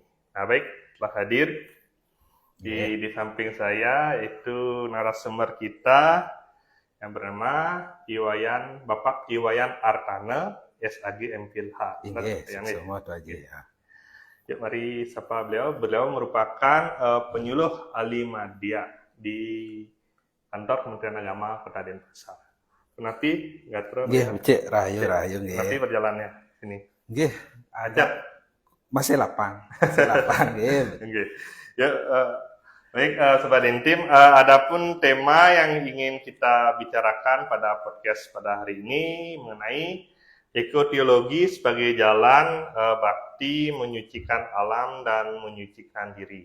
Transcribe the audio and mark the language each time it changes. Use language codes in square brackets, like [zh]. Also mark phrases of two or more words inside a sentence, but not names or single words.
[id] Nah baik, telah hadir di samping saya itu narasumber kita yang bernama Bapak Iwayan Artana, SAG MPilH. Semua itu aja ya. Ya, mari sapa beliau. Beliau merupakan penyuluh Alimadya di kantor Kementerian Agama Kota Denpasar. Nanti nggak terus. [ban] Cek rahayu nggih. [id] Nanti berjalannya sini. [ban] Nggih, [id] Ajak. Masih lapang nggih. Oke. Ya, baik Sobat Dentim, adapun tema yang ingin kita bicarakan pada podcast pada hari ini mengenai ekoteologi sebagai jalan bakti menyucikan alam dan menyucikan diri.